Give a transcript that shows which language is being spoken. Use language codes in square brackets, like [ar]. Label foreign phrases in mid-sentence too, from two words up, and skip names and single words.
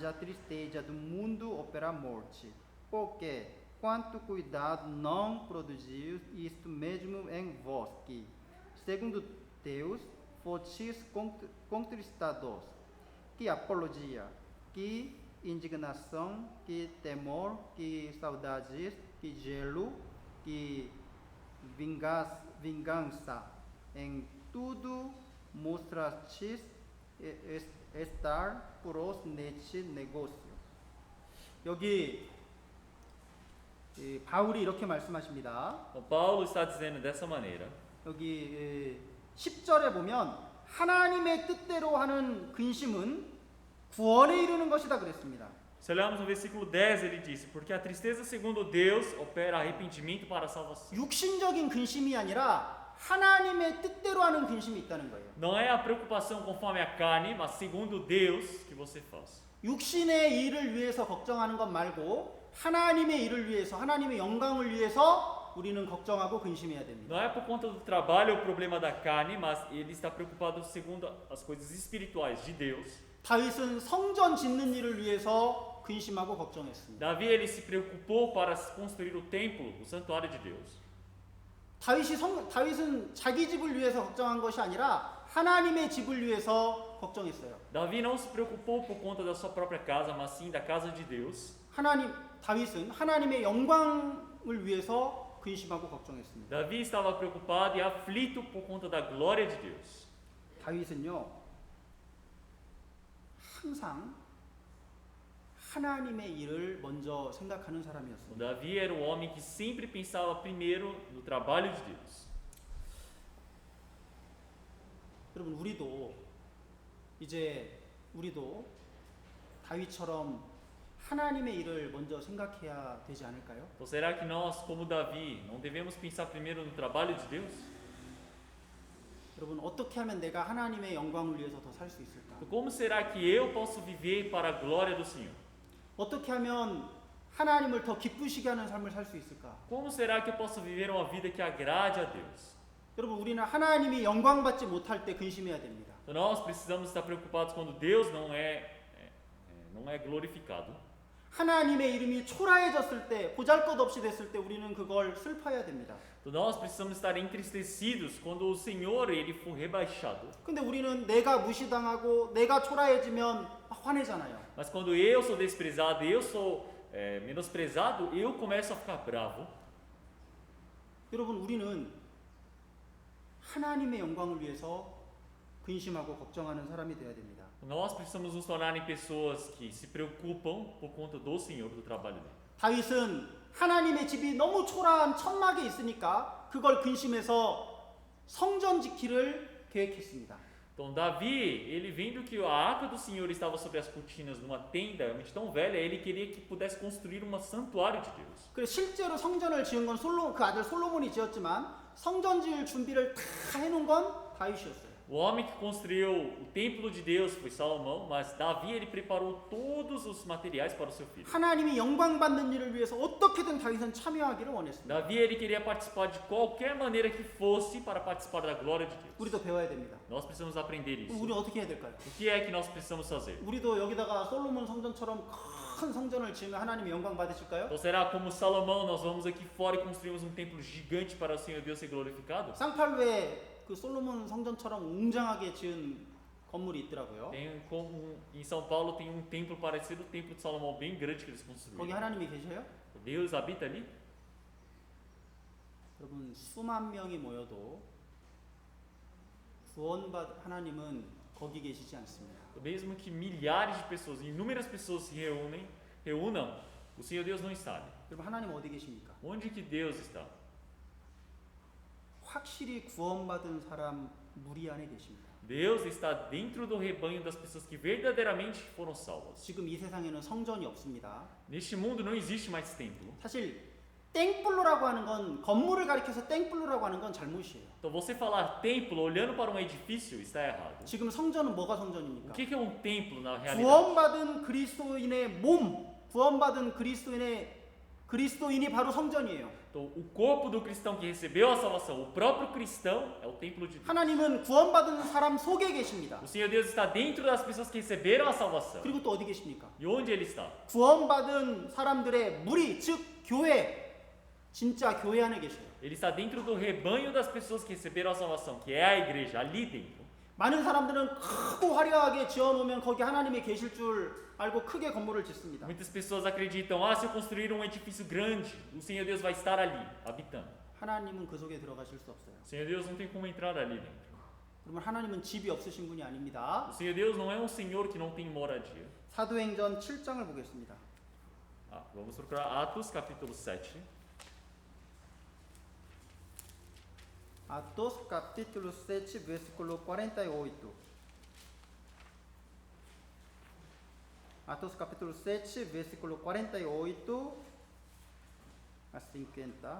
[pt] a tristeza do mundo opera a morte, porque quanto cuidado não produziu isto mesmo em vós, que, segundo Deus, fostes contristados, que apologia, que indignação, que temor, que saudades, que gelo, que vingança. Em tudo mostrastes estar puros neste negócio. [ko] 여기 바울이 이렇게 말씀하십니다. [pt] Paulo está dizendo dessa maneira. [ko] 여기 10절에 보면 하나님의 뜻대로 하는 근심은 구원에 이르는 것이다 그랬습니다. [pt] Se olharmos no versículo 10, ele disse: Porque a tristeza segundo Deus opera arrependimento para a salvação. [ko] 육신적인 근심이 아니라 하나님의 뜻대로 하는 근심이 있다는 거예요. [pt] Não é a preocupação conforme a carne, mas segundo Deus que você faz. [ko] 육신의 일을 위해서 걱정하는 것 말고 하나님의 일을 위해서, 하나님의 영광을 위해서 우리는 걱정하고 근심해야 됩니다. [pt] Não é por conta do trabalho ou problema da carne, mas ele está preocupado segundo as coisas espirituais de Deus. [ko] 다윗은 성전 짓는 일을 위해서 근심하고 걱정했습니다. [pt] Davi ele se preocupou para construir o templo, o santuário de Deus. [ko] 다윗은 자기 집을 위해서 걱정한 것이 아니라 하나님의 집을 위해서 걱정했어요. [pt] Davi não se preocupou por conta da sua própria casa, mas sim da casa de Deus. [ko] 다윗은 하나님의 영광을 위해서 근심하고 걱정했습니다. [pt] Davi estava preocupado e aflito por conta da glória de Deus. [ko] 다윗은요, 항상 하나님의 일을 먼저 생각하는 사람이었습니다. [pt] Davi era o homem que sempre pensava primeiro no trabalho de Deus. [ko] 여러분, 우리도 다윗처럼 하나님의 일을 먼저 생각해야 되지 않을까요? [pt] Então será que nós, como Davi, não devemos pensar primeiro no trabalho de Deus? [ko] 여러분, 어떻게 하면 내가 하나님의 영광을 위해서 더 살 수 있을까? [pt] Então, como será que eu posso viver para a glória do Senhor? [ko] 어떻게 하면 하나님을 더 기쁘시게 하는 삶을 살 수 있을까? [pt] Como será que eu posso viver uma vida que agrade a Deus? [ko] 여러분, 우리는 하나님이 영광 받지 못할 때 근심해야 됩니다. [pt] Então nós precisamos estar preocupados quando Deus não é glorificado. [ko] 하나님의 이름이 초라해졌을 때, 보잘것없이 됐을 때 우리는 그걸 슬퍼해야 됩니다. [pt] Então nós precisamos estar entristecidos quando o Senhor ele for rebaixado. [ko] 근데 우리는 내가 무시당하고 내가 초라해지면 화내잖아요. [pt] Mas quando eu sou desprezado, eu sou menosprezado, eu começo a ficar bravo. [ko] 여러분, 우리는 하나님의 영광을 위해서 근심하고 걱정하는 사람이 되어야 됩니다. [pt] Nós precisamos nos tornar em pessoas que se preocupam por conta do Senhor, do trabalho dele. [ko] 다윗은 하나님의 집이 너무 초라한 천막에 있으니까 그걸 근심해서 성전 짓기를 계획했습니다. [pt] Então Davi, ele vendo que a arca do Senhor estava sobre as cortinas numa tenda realmente tão velha, ele queria que pudesse construir um santuário de Deus. [ko] 그래서 실제로 성전을 지은 건 그 아들 솔로몬이 지었지만 성전 지을 준비를 다 해놓은 건 다윗이었어요. [pt] O homem que construiu o templo de Deus foi Salomão, mas Davi ele preparou todos os materiais para o seu filho. [ko] 하나님이 영광 받는 일을 위해서 어떻게든 다윗은 참여하기를 원했습니다. [pt] Davi ele queria participar de qualquer maneira que fosse para participar da glória de Deus. [ko] 우리도 배워야 됩니다. [pt] Nós precisamos aprender isso. [ko] 우리 어떻게 해야 될까요? [pt] O que é que nós precisamos fazer? [ko] 우리도 여기다가 솔로몬 성전처럼 큰 성전을 지으면 하나님의 영광 받으실까요? [pt] Então será como Salomão nós vamos aqui fora e construímos um templo gigante para o Senhor Deus ser glorificado? [ko] 쌍팔로에 그 솔로몬 성전처럼 웅장하게 지은 건물이 있더라고요. [pt] Em São Paulo tem um templo parecido ao templo de Salomão bem grande que eles [ko] 거기 [pt] construíram. [ko] 하나님이 계셔요? [pt] Deus habita ali? [ko] 여러분, 수만 명이 모여도 구원받 하나님은 거기 계시지 않습니다. [pt] Mesmo que milhares de pessoas, inúmeras pessoas se reúnam, o Senhor Deus não está ali. [ko] 여러분, 하나님 어디 계십니까? [pt] Onde que Deus está? [ko] 확실히 구원받은 사람 무리 안에 계십니다. [pt] Deus está dentro do rebanho das pessoas que verdadeiramente foram salvas. [ko] 지금 이 세상에는 성전이 없습니다. [pt] Neste mundo não existe mais templo. [ko] 사실 땡플로라고 하는 건, 건물을 가리켜서 땡플로라고 하는 건 잘못이에요. [pt] Então você falar templo olhando para um edifício está errado. [ko] 지금 성전은 뭐가 [pt] O [ko] 성전입니까? [pt] que é um templo na realidade? [ko] 구원받은 그리스도인의 몸, 구원받은 그리스도인이 바로 성전이에요. [pt] Então, o corpo do cristão que recebeu a salvação, o próprio cristão, é o templo de Deus. [ko] 하나님은 구원받은 사람 속에 계십니다. [pt] O Senhor Deus está dentro das pessoas que receberam a salvação. [ko] 그리고 또 어디 계십니까? [pt] E onde Ele está? [ko] 구원받은 사람들의 무리, 즉 교회, 진짜 교회 안에 계셔요. [pt] Ele está dentro do rebanho das pessoas que receberam a salvação, que é a igreja, ali dentro. [ko] 많은 사람들은 크고 화려하게 지어놓으면 거기 하나님이 계실 줄 알고 크게 건물을 짓습니다. [pt] Muitas pessoas acreditam, se eu construir um edifício grande, o Senhor Deus vai estar ali, habitando. [ko] 하나님은 그 속에 들어가실 수 없어요. [pt] O Senhor Deus não tem como entrar ali dentro. [ko] 그러면 하나님은 집이 없으신 분이 아닙니다. [pt] O Senhor Deus não é um Senhor que não tem moradia. [ko] 사도행전 7장을 보겠습니다. [pt] Vamos procurar Atos capítulo 7. Atos capítulo 7, versículo 48. Atos capítulo 7, versículo 48 a 50.